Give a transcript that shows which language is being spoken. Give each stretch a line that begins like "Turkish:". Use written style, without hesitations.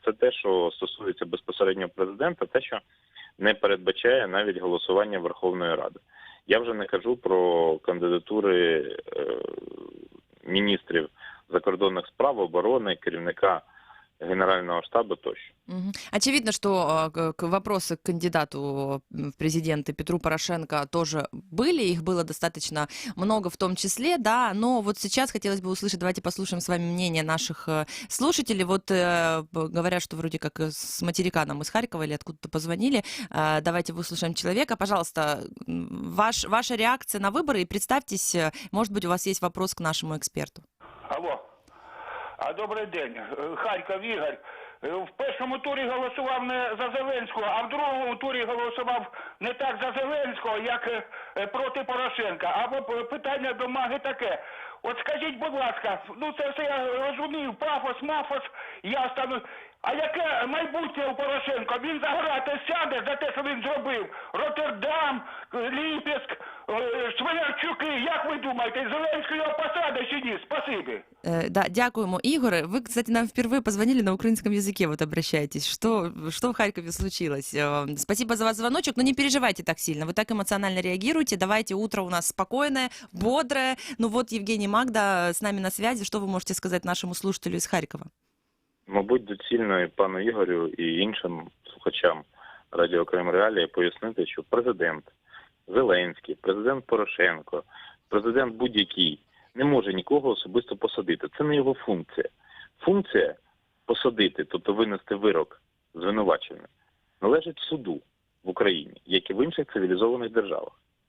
Ukrainian: Це те, що стосується безпосередньо президента, те, що не передбачає навіть голосування Верховної Ради. Я вже не кажу про кандидатури міністрів закордонних справ, оборони, керівника Генерального штабу тощо.
Russian: Очевидно, что вопросы к кандидату в президенты Петру Порошенко тоже были, их было достаточно много в том числе, да, но вот сейчас хотелось бы услышать, давайте послушаем с вами мнение наших слушателей. Вот говорят, что вроде как с материка нам из Харькова или откуда-то позвонили. Давайте выслушаем человека. Пожалуйста, ваша реакция на выборы и представьтесь, может быть, у вас есть вопрос к нашему эксперту.
Ukrainian: Алло. Добрий день. Харків, Ігор. В першому турі голосував не за Зеленського, а в другому турі голосував не так за Зеленського, як проти Порошенка. Або питання до Маги таке. От скажіть, будь ласка, ну це все я розумію, пафос, мафос, я стану. А яке майбутнє у Порошенка? Він за грати сяде за те, що він зробив. Роттердам, Ліпецьк, Свинарчуки. Як ви думаєте, Зеленський його посаде чи ні? Спасибі. Да, дякуємо, Игорь.
Russian: Вы, кстати, нам впервые позвонили на украинском языке, вот обращаетесь. Что в Харькове случилось? Спасибо за ваш звоночек, но не переживайте так сильно, вы так эмоционально реагируете. Давайте, утро у нас спокойное, бодрое. Ну вот Евгений Магда с нами на связи. Что вы можете сказать нашему слушателю из Харькова?
Ukrainian: Мабуть, доцільно і пану Ігорю і іншим слухачам Радіо Крим Реалії пояснити, що президент Зеленський, президент Порошенко, президент будь-який не може нікого особисто посадити. Це не його функція. Функція посадити, тобто винести вирок звинувачення, належить суду в Україні, як і в інших цивілізованих державах.